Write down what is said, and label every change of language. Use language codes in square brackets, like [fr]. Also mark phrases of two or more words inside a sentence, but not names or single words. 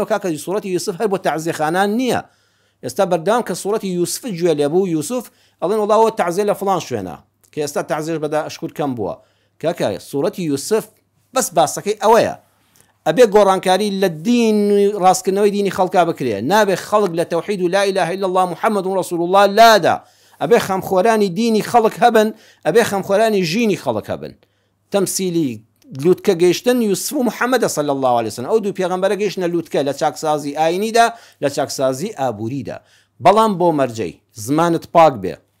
[ckb] کاکە سوورەتی یوسف هەر بۆ تەعزیەخانان نییە ئێستا بەردەوام کە سوورەتی یوسف گوێ لێبوو یوسف ئەڵێن وڵاوە تەعزیە لە فڵان شوێنە کە ئێستا تەعزیەش بەدا ئەشکور کەم بووە کاکە سوورەتی یوسف بەس باسەکەی ئەوەیە ئەبێ گۆڕانکاری لە دین ڕاستکردنەوەی دینی خەڵکا بکرێ نابێ خەڵک لە تەوحید و [ar] لا إله إلا الله محمد رسول الله [ckb] لادا ئەبێ خەمخۆرانی دینی خەڵک هەبن ئەبێ خەمخۆرانی ژینی خەڵک هەبن تەمسیلی لوتکە گەیشتن یوسف و محەممەد [ar] صلی الله عليه وسلم [ckb] ئەو دوو پێغەمبەرە گەیشتنە لوتکە لە چاکسازی ئاینیدا لە چاکسازی ئابووریدا بەڵام بۆ مەرجەی زمانت پاک بێ